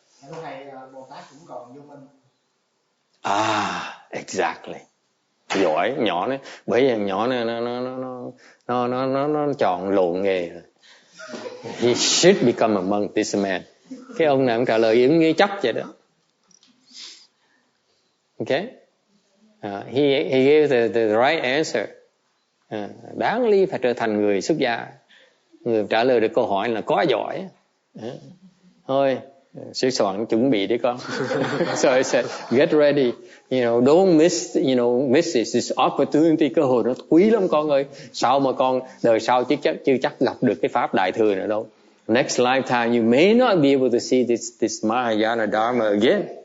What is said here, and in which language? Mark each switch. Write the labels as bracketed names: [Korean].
[Vietnamese] Thầy, Bồ Tát cũng còn vô minh. [English] Exactly. [Vietnamese] Giỏi, nhỏ này, bởi vì nhỏ này nó chọn lộn nghề rồi. [English] He should become a monk, this man. [Vietnamese] Cái ông này ông trả lời giống như chấp vậy đó. [English] Okay? He gave the right answer. [Vietnamese] Đáng lý phải trở thành người xuất gia. Người trả lời được câu hỏi là có giỏi. Thôi, sửa soạn chuẩn bị đi con. [English] So I said, get ready. Don't miss this opportunity. [Vietnamese] Cơ hội nó quý lắm con ơi. Sao mà con đời sau chưa chắc gặp được cái pháp đại thừa nữa đâu. [English] Next lifetime you may not be able to see this Mahayana Dharma again.